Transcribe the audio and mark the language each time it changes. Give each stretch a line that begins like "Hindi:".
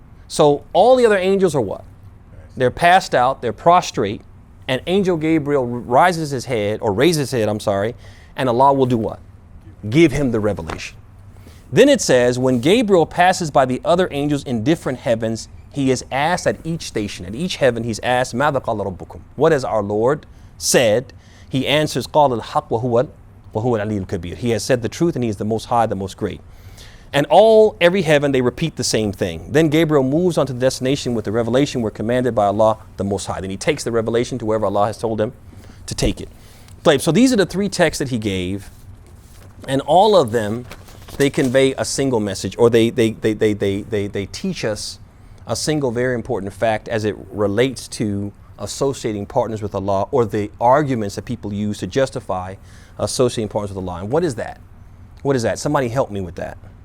English: So all the other angels are what? They're passed out, they're prostrate, and angel Gabriel raises his head, and Allah will do what? Give him the revelation. Then it says, when Gabriel passes by the other angels in different heavens, he is asked at each station, at each heaven, he's asked,
Arabic: ماذا قال ربكم?
English: What has our Lord said? He answers,
Arabic: قال الحق وهو العلي الكبير.
English: He has said the truth, and he is the most high, the most great. And every heaven, they repeat the same thing. Then Gabriel moves on to the destination with the revelation we're commanded by Allah, the Most High. Then he takes the revelation to wherever Allah has told him to take it. So these are the three texts that he gave, and all of them, they convey a single message, or they teach us a single very important fact as it relates to associating partners with Allah, or the arguments that people use to justify associating partners with Allah. And what is that? What is that? Somebody help me with that.